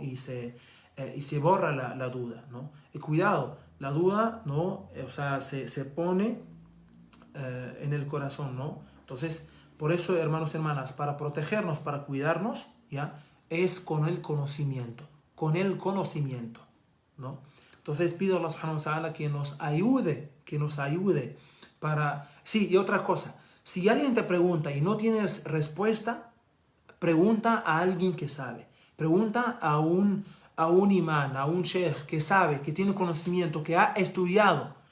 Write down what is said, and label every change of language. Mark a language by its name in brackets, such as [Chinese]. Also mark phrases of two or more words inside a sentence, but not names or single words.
[Spanish] Y se borra la duda, ¿no? Y cuidado, la duda, ¿no? O sea, se pone en el corazón, ¿no? Entonces, por eso, hermanos y hermanas, para protegernos, para cuidarnos, ¿ya? Es con el conocimiento, ¿no? Entonces pido a Allah [Arabic] سبحانه وتعالى [Spanish] que nos ayude para... Sí, y otra cosa, si alguien te pregunta y no tienes respuesta, pregunta a alguien que sabe, pregunta a un imán, a un sheikh que sabe, que tiene conocimiento, que ha estudiado.